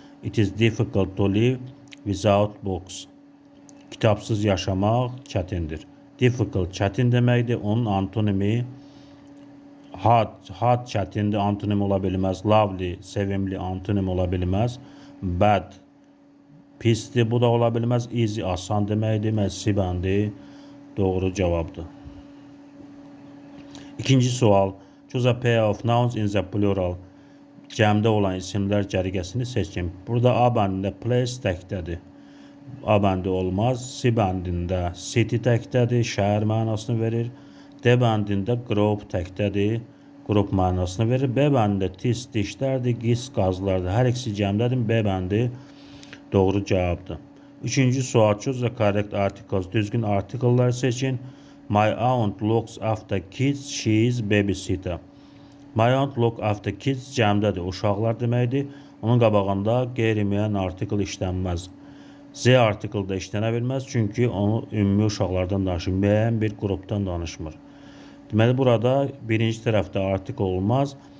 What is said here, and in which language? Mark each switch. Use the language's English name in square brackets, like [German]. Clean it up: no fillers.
[English] It is difficult to live without books. [Azerbaijani] Kitabsız yaşamaq çətindir. Difficult çətin deməkdir. Onun antonimi hard çətindir, antonim ola bilməz. Lovely sevimli antonim ola bilməz. Bad pisdir, bu da ola bilməz. Easy asan deməkdir. Məsibəndi doğru cavabdır. İkinci sual: [English] choose a pair of nouns in the plural. [Azerbaijani] Cəmdə olan isimlər cərgəsini seçin. Burada A bəndində place təkdədir. A bəndi olmaz. C bəndində city təkdədir, şəhər mənasını verir. D bəndində group təkdədir, qrup mənasını verir. B bəndində tis dişlərdir, qis qazlardır. Hər ikisi cəmdədir. B bəndi doğru cavabdır. Üçüncü sual: [English] choose the correct articles. [Azerbaijani] Düzgün artikelları seçin. [English] My aunt looks after kids. She is babysitter. My aunt look after kids [Azerbaijani] cəmdədir. Uşaqlar deməkdir. Onun qabağında qeyri-müəyyən artikel işlənməz. Z artikel də işlənə bilməz. Çünki onu ümumi uşaqlardan danışır. Müəyyən bir qrupdan danışmır. Deməli, burada birinci tərəfdə artikel olmaz.